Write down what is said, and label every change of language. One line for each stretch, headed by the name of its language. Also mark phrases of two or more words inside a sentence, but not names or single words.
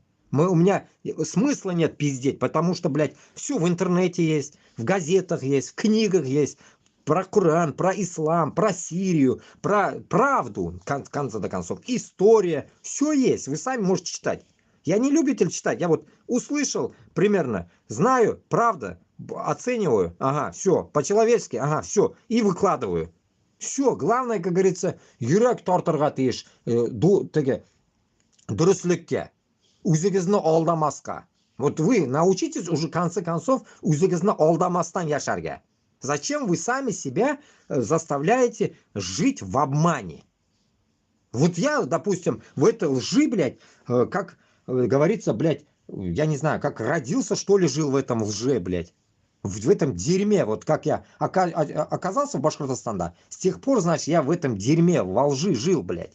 Russian: У меня смысла нет пиздеть, потому что, блядь, все в интернете есть, в газетах есть, в книгах есть, про Коран, про ислам, про Сирию, про правду, в конце концов, история, все есть, вы сами можете читать. Я не любитель читать, я вот услышал примерно, знаю, правда, оцениваю, ага, все, по-человечески, ага, все, и выкладываю. Все, главное, как говорится,
Tatar: yürek тартырга тиеш, дөреслеккә, үзегезне алдамаска.
Russian: Вот вы научитесь уже в конце концов
Tatar: үзегезне алдамастан яшәргә.
Russian: Зачем вы сами себя заставляете жить в обмане? Вот я, допустим, в этой лжи, блядь, как говорится, блядь, я не знаю, как родился, что ли, жил в этом лже, блядь. В этом дерьме, вот как я оказался в Башкортостане, с тех пор, значит, я в этом дерьме, во лжи жил, блядь.